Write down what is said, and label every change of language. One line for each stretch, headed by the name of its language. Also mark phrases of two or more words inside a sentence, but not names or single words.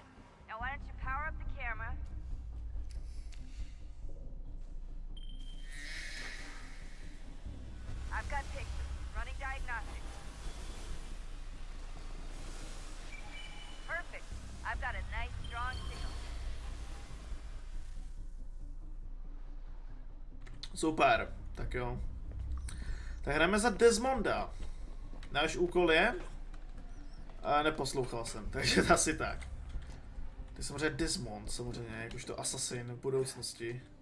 English: Now why don't you power up the camera? I've got pictures. Running diagnostics. Perfect. I've got a nice strong signal.
Czech: Super, tak jo. Tak hrajeme za Desmonda. Náš úkol je... A neposlouchal jsem, takže asi tak. To je samozřejmě Desmond, samozřejmě, jakožto ASASIN v budoucnosti.